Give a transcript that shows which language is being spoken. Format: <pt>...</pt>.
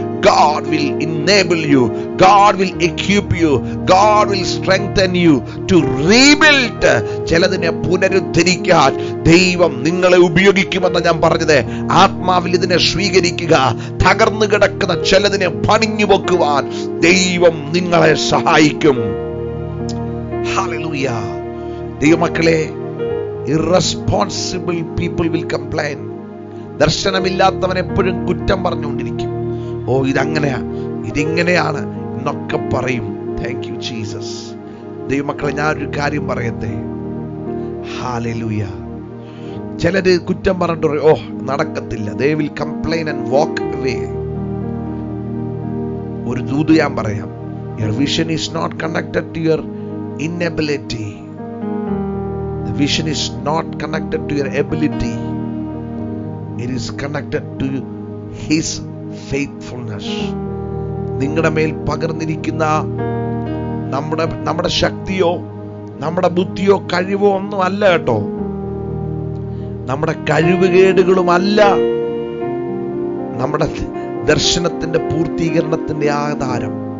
<en>God will enable you, God will equip you, God will strengthen you to rebuild.</en> <ml>ചിലതിനെ പുനരുദ്ധരിക്കാൻ ദൈവം നിങ്ങളെ ഉപയോഗിക്കുമെന്ന് ഞാൻ പറഞ്ഞത്. ആത്മാവിൽ ഇതിനെ സ്വീകരിക്കുക. തകർന്നു കിടക്കുന്ന ചിലതിനെ പണിഞ്ഞു വെക്കുവാൻ ദൈവം നിങ്ങളെ സഹായിക്കും. ഹല്ലേലൂയ.</ml> <en>ദൈവമക്കളെ, irresponsible people will complain.</en> <ml>ദർശനമില്ലാത്തവൻ എപ്പോഴും കുറ്റം പറഞ്ഞുകൊണ്ടിരിക്കും. ഇതങ്ങനെയാ, ഇതിങ്ങനെയാണ് എന്നൊക്കെ പറയും.</ml> <en>Thank you Jesus.</en> <ml>ദൈവമക്കളെ, ഞാനൊരു കാര്യം പറയട്ടെ. ഹല്ലേലൂയ. ചിലര് കുറ്റം പറഞ്ഞിട്ട് പറയും, നടക്കത്തില്ല.</ml> <en>they will complain and walk away.</en> <ml>ഒരു ദൂത് ഞാൻ പറയാം.</ml> <en>your vision is not connected to your inability. The vision is not connected to your ability. It is connected to His faithfulness.</en> <ml>നിങ്ങളുടെ മേൽ പകർന്നിരിക്കുന്ന നമ്മുടെ ശക്തിയോ നമ്മുടെ ബുദ്ധിയോ കഴിവോ ഒന്നും അല്ല കേട്ടോ. നമ്മുടെ കഴിവുകേടുകളുമല്ല നമ്മുടെ ദർശനത്തിന്റെ പൂർത്തീകരണത്തിന്റെ ആധാരം.</ml>